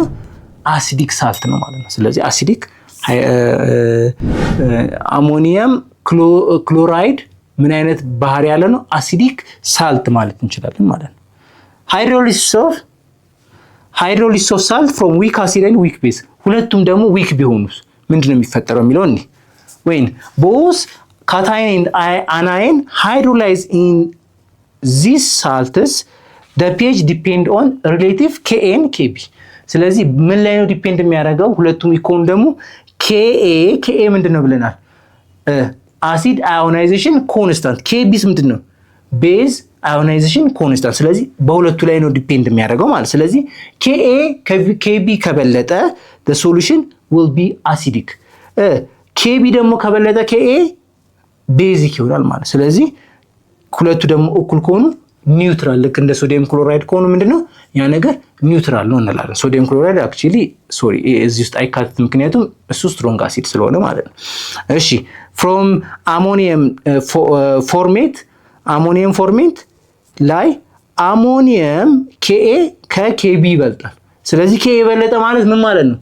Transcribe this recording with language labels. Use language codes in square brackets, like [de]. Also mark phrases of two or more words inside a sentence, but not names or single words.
[en] acidic salt [am] ነው ማለት ነው። ስለዚህ [en] acidic ammonium chloride [am] ምን አይነት ባህሪ ያለ ነው? [en] acidic salt [am] ማለት እንችላለን ማለት ነው። [en] hydrolysis of salt from weak acid and weak base። [am] ሁለቱም ደግሞ ዊክ ቢሆኑስ ምንድነው የሚፈጠረው የሚለው እንዴ? [en] when both cation and anion hydrolyze in these salts the pH depend on relative Ka and Kb። [am] ስለዚህ ምን ላይ ነው ዲፔንድ የሚያደርገው? ሁለቱም ኢኮን ደግሞ ኬኤ ምንድነው ብለናል? [en] acid ionization constant። [am] ኬቢስ ምንድነው? [en] base ionization constant። [am] ስለዚህ በሁለቱ ላይ ነው ዲፔንድ የሚያደርገው ማለት። ስለዚህ ኬቢ ከበለጠ [en] the solution will be [am] acidic። ኬቢ ደግሞ ከበለጠ ኬኤ ቤዚክ ይሆናል ማለት። ስለዚህ ሁለቱ ደግሞ እኩል ከሆኑ ኒውትራል፣ ልክ እንደ [en] sodium chloride [am] ከሆኑ ምንድነው ያ ነገር ኒውትራል ነው እንላለን። [en] sodium chloride actually [am] እዚህ ውስጥ አይካተትም፣ ምክንያቱም እሱ [en] strong acid [am] ስለሆነ ማለት ነው። እሺ [en] from ammonium formate [am] ላይ አሞኒየም ኬኤ ከኬቢ ይበልጣል። ስለዚህ ኬኤ የበለጠ ማለት ምን ማለት ነው?